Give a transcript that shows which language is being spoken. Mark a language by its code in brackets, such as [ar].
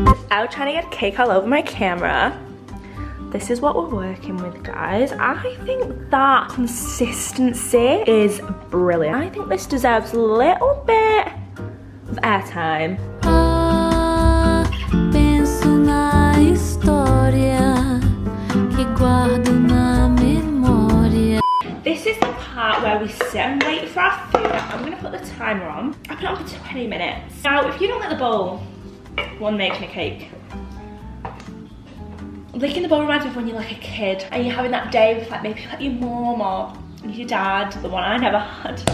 [en] Out trying to get cake all over my camera. This is what we're working with, guys. I think that consistency is brilliant. I think this deserves a little bit of airtime. [pt] Penso na história que guardo na memória. [en] This is the part where we sit and wait for our food. I'm gonna put the timer on. I put it on for 20 minutes. Now, if you don't let the bowl, one making a cake. Licking the bowl reminds me of when you're like a kid and you're having that day with like maybe like your mum or your dad, the one I never had.